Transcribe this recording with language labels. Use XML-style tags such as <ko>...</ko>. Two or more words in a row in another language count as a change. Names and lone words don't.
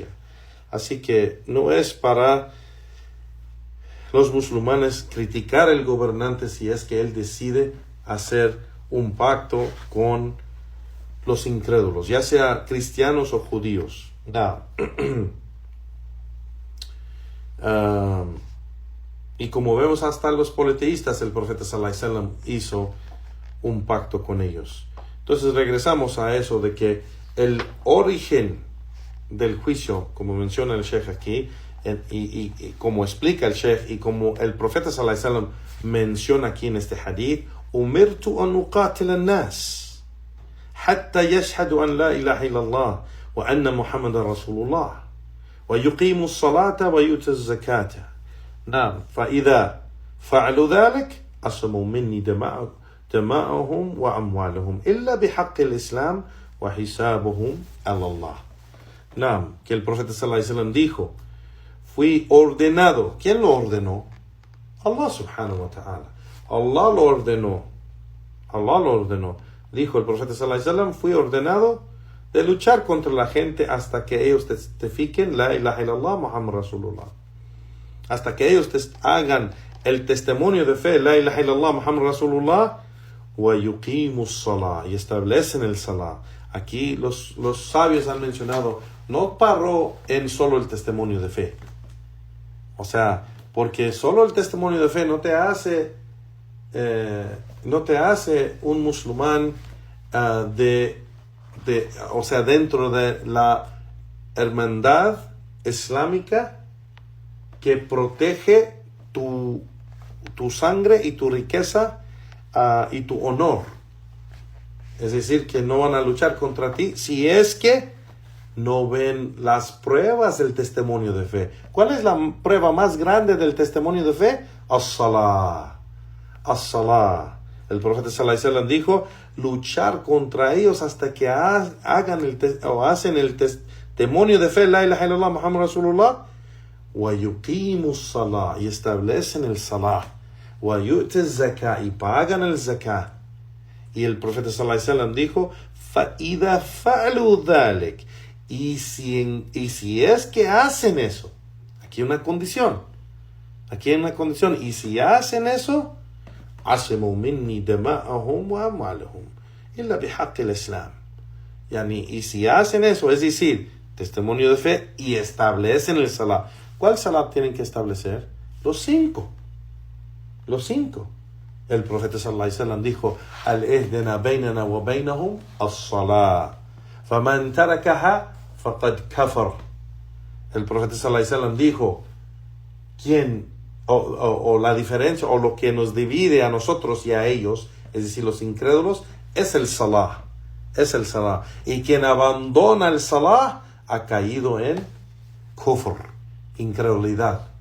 <es>Así que no es para los musulmanes criticar al gobernante si es que él decide hacer un pacto con los incrédulos, ya sea cristianos o judíos. Y como vemos, hasta los politeístas, el profeta</es> <ar>صلى الله عليه وسلم</ar> <es>hizo un pacto con ellos. Entonces regresamos a eso de que el origen del juicio, como menciona el Sheikh aquí, y como explica el Sheikh, y como el profeta</es> <ar>صلى الله عليه وسلم</ar> <es>menciona aquí en este hadith:</es> <ar>أمرت أن أقاتل الناس حتى يشهدوا أن لا إله إلا الله وأن محمدا رسول الله ويقيموا الصلاة ويؤتوا الزكاة. فإذا فعلوا ذلك عصموا مني دماءهم وأموالهم إلا بحق الإسلام وحسابهم على الله.</ar> <es>Que el profeta</es> <ar>صلى الله عليه وسلم</ar> <es>dijo: fui ordenado. ¿Quién lo ordenó?</es> <ar>الله سبحانه وتعالى.</ar> <es>Allah lo ordenó. Dijo el profeta</es> <ar>صلى الله عليه وسلم:</ar> <es>fui ordenado de luchar contra la gente hasta que ellos testifiquen</es> <ar>لا إله إلا الله محمد رسول الله.</ar> <es>Hasta que ellos hagan el testimonio de fe,</es> <ar>لا إله إلا الله محمد رسول الله, ويقيموا الصلاة,</ar> <es>y establecen el salah. Aquí los sabios han mencionado, no paró en solo el testimonio de fe. O sea, porque solo el testimonio de fe no te hace un musulmán o sea, dentro de la hermandad islámica que protege tu sangre y tu riqueza y tu honor. Es decir, que no van a luchar contra ti si es que no ven las pruebas del testimonio de fe. ¿Cuál es la prueba más grande del testimonio de fe?</es> <ar>الصلاة. الصلاة.</ar> <es>El profeta</es> <ar>صلى الله عليه وسلم</ar> <es>dijo, luchar contra ellos hasta que hacen el testimonio de fe,</es> <ar>لا إله إلا الله محمد رسول الله, ويقيموا الصلاة,</ar> <es>y establecen el salah,</es> <ar>ويؤتوا الزكاة,</ar> <es>y pagan el zakah. Y el profeta</es> <ar>صلى الله عليه وسلم</ar> <es>dijo,</es> <ar>فإذا فعلوا ذلك,</ar> <es>y si es que hacen eso, aquí hay una condición, y si hacen eso,</es> <ar>عصموا مني دماءهم وأموالهم إلا بحق الإسلام.</ar> <es>Y si hacen eso, es decir, testimonio de fe y establecen el salah. ¿Cuál salah tienen que establecer? Los cinco. El profeta</es> <ar>صلى الله عليه وسلم</ar> <es>dijo,</es> <ar>العهد بيننا وبينهم الصلاة. فمن تركها فقد كفر.</ar> <es>El profeta</es> <ar>صلى الله عليه وسلم</ar> <es>dijo, o la diferencia, o lo que nos divide a nosotros y a ellos, es decir, los incrédulos, es el salah. Y quien abandona el salah ha caído en kufr, incredulidad.</es>